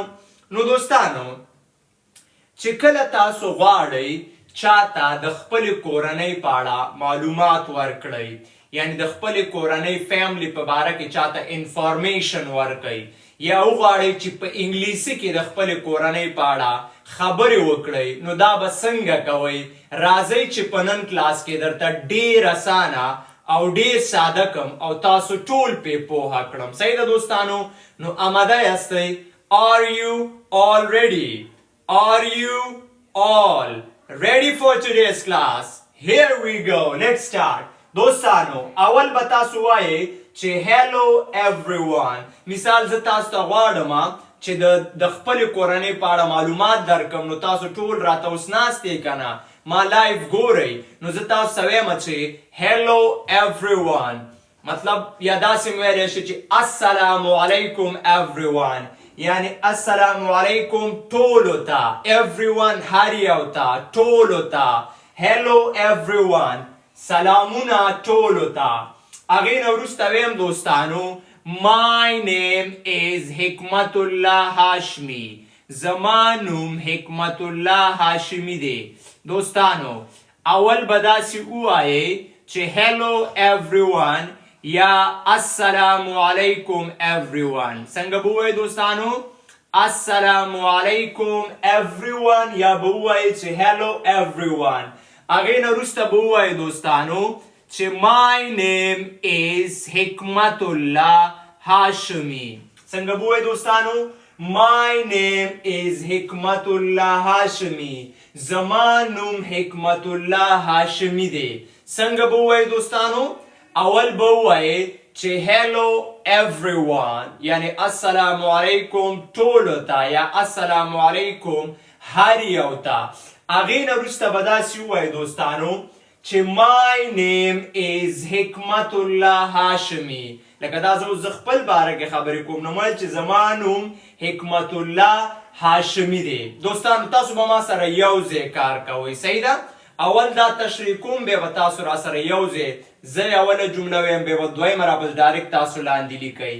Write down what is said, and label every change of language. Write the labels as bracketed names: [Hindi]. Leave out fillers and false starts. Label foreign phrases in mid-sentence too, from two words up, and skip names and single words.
[Pashto] نو دوستانو چې کله تاسو غواړئ چاته د خپل کورنۍ په اړه معلومات ورکړئ، یعنی د خپل کورنۍ فیملی په باره کې چاته انفارمیشن ورکړئ، یا وغواړئ چې په انګلیسي کې د خپل کورنۍ په اړه خبرې وکړئ، نو دا به څنګه کوئ؟ راځئ چې په نن کلاس کې درته ډېر اسانه او ډېر ساده کم او تاسو ټول پې پوهه کړم. صحیح ده دوستانو؟ نو آماده یاستئ؟ [English] Are you all ready? Are you all ready for today's class? Here we go. Let's start. [Pashto] دوستانو اول به تاسو وایئ چې [English] hello everyone. [Pashto] مثال زه تاسو ته غواړم چې د خپل کورنۍ په اړه معلومات درکم، نو تاسو ټول راته اوس ناست یې که نه، ما لایف ګورئ، نو زه تاسو ته وایم چې [English] hello everyone. [Pashto] مطلب یا داسې مې ویلی شي چې [Arabic] السلام علیکم [Pashto] everyone، یعنی [Arabic] السلام علیکم [Pashto] ټولو ته، everyone هر یو ته، ټولو ته. [English] hello everyone [Pashto] سلامونه ټولو ته. هغې نه وروسته ویم دوستانو [English] my name is [Pashto] حکمت الله هاشمی. زما نوم حکمت الله هاشمی دی. دوستانو اول به داسې ووایئ چې [English] hello everyone [Pashto] یا [Arabic] السلام علیکم [Pashto] everyone. څنګه به ووایئ دوستانو؟ [Arabic] السلام علیکم [Pashto] everyone، یا به ووایئ چې [English] hello everyone. [Pashto] هغې نه وروسته به ووایئ دوستانو چې [English] my name is [Pashto] حکمت الله هاشمی. څنګه به ووایئ دوستانو؟ [English] My name is [Pashto] حکمت الله هاشمی. زما نوم حکمت الله هاشمی دی. څنګه به ووایئ دوستانو؟ اول به ووایئ چې [English] hello everyone، [Pashto] یعنی [Arabic] السلام علیکم [Pashto] ټولو ته یا [Arabic] السلام علیکم [Pashto] هر یو ته. هغې نه وروسته به داسې ووایئ دوستانو چې [English] my name is [Pashto] حکمت الله هاشمی. لکه دا زه خپل باره کې خبرې کوم، نو ویل چې زما نوم حکمت الله هاشمی دی. دوستانو تاسو به ما سره یو ځای کار کوئ. صحیح ده؟ اول دا تشریح کوم، بیا به تاسو را سره یو ځای، زه اوله جمله ویم، بیا به دویمه را بل ډایرکټ تاسو لاندې لیکئ.